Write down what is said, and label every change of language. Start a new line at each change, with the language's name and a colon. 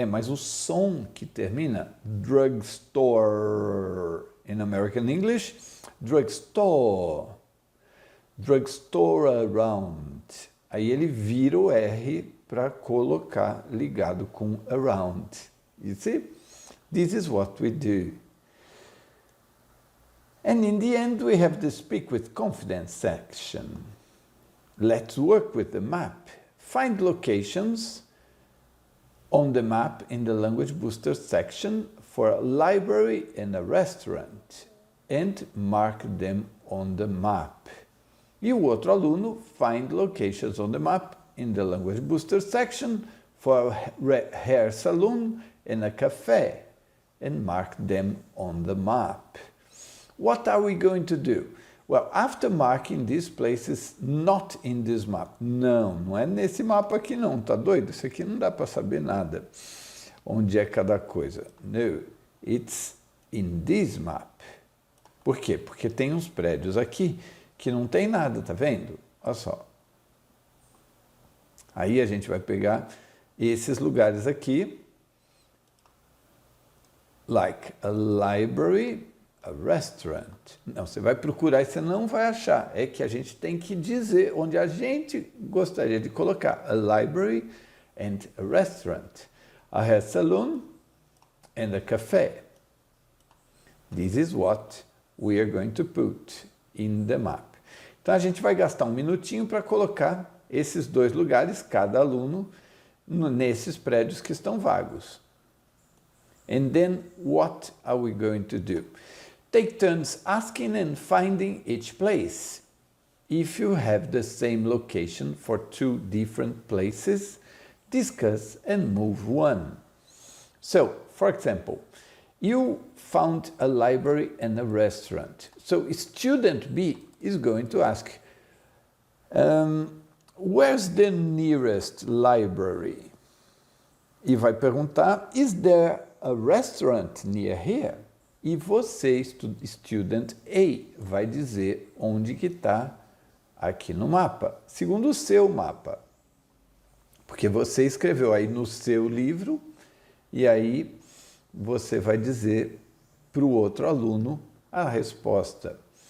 Portuguese: Mas o som que termina,
English: drugstore, in American English, drugstore, drugstore around.
Portuguese: Aí ele vira o R para colocar ligado com around.
English: You see? This is what we do. And in the end, we have the Speak with Confidence section. Let's work with the map. Find locations on the map in the Language Boosters section for a library and a restaurant and mark them on the map.
Portuguese: E o outro aluno,
English: find locations on the map in the Language Boosters section for a hair salon and a cafe and mark them on the map. What are we going to do? Well, after marking these places not in this map.
Portuguese: Não é nesse mapa aqui não, tá doido? Isso aqui não dá para saber nada. Onde é cada coisa?
English: No, it's in this map.
Portuguese: Por quê? Porque tem uns prédios aqui que não tem nada, tá vendo? Olha só. Aí a gente vai pegar esses lugares aqui,
English: like a library, a restaurant.
Portuguese: Não, você vai procurar e você não vai achar. É que a gente tem que dizer onde a gente gostaria de colocar.
English: A library and a restaurant. A hair salon and a café. This is what we are going to put in the map.
Portuguese: Então a gente vai gastar um minutinho para colocar esses 2 lugares, cada aluno, nesses prédios que estão vagos.
English: And then what are we going to do? Take turns asking and finding each place. If you have the same location for 2 different places, discuss and move one. So, for example, you found a library and a restaurant. So student B is going to ask, where's the nearest library?
Portuguese: e vai perguntar,
English: is there a restaurant near here?
Portuguese: E você, student A, vai dizer onde que está aqui no mapa, segundo o seu mapa. Porque você escreveu aí no seu livro, e aí você vai dizer para o outro aluno a resposta.